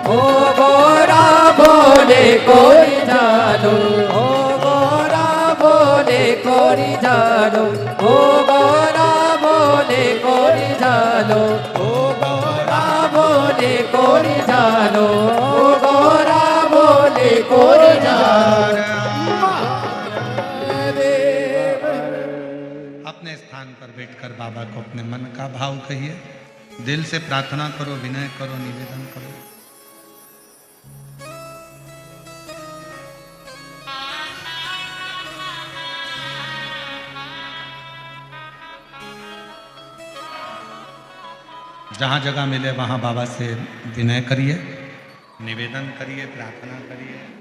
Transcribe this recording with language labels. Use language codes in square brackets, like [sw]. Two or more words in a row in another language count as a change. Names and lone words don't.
[hi] ओ गौरा भोले कोरी जानो, ओ गौरा भोले कोरी जानो, ओ गौरा भोले कोरी जानो, ओ गौरा भोले कोरी जानो, ओ गौरा भोले कोरी जानो। अपने स्थान पर बैठकर बाबा को अपने मन का भाव कहिए, दिल से प्रार्थना करो, विनय करो, निवेदन करो। जहाँ जगह मिले वहाँ बाबा से विनय करिए, निवेदन करिए, प्रार्थना करिए,